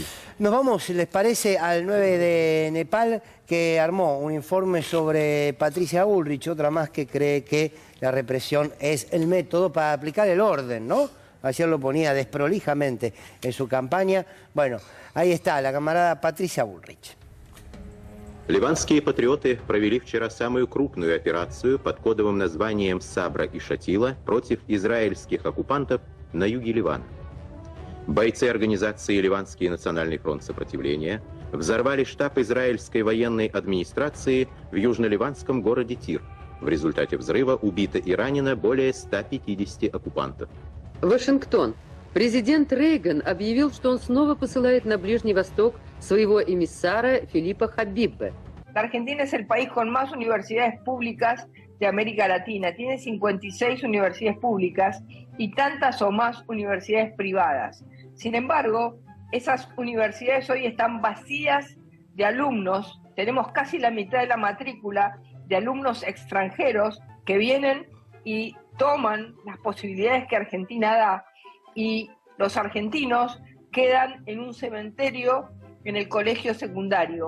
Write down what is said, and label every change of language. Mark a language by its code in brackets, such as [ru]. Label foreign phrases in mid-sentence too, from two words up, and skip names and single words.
[es] Nos vamos, ¿les parece?, al 9 de Nepal, que armó un informe sobre Patricia Bullrich, otra más que cree que la represión es el método para aplicar el orden, ¿no? Ayer lo ponía desprolijamente en su campaña. Bueno, ahí está la camarada Patricia Bullrich. [ru] Ливанские патриоты провели вчера самую крупную операцию под кодовым названием «Сабра и Шатила» против израильских оккупантов на юге Ливана. Бойцы организации «Ливанский национальный фронт сопротивления» взорвали штаб израильской военной администрации в южно-ливанском городе Тир. В результате взрыва убито и ранено более 150 оккупантов. Вашингтон. Президент Рейган объявил, что он снова посылает на Ближний Восток своего эмиссара Филиппа Хабибе. [es] La Argentina es el país con más universidades públicas de América Latina. Tiene 56 universidades públicas y tantas o más universidades privadas. Sin embargo, esas universidades hoy están vacías de alumnos. Tenemos casi la mitad de la matrícula de alumnos extranjeros que vienen y toman las posibilidades que Argentina da, y los argentinos quedan en un cementerio en el colegio secundario.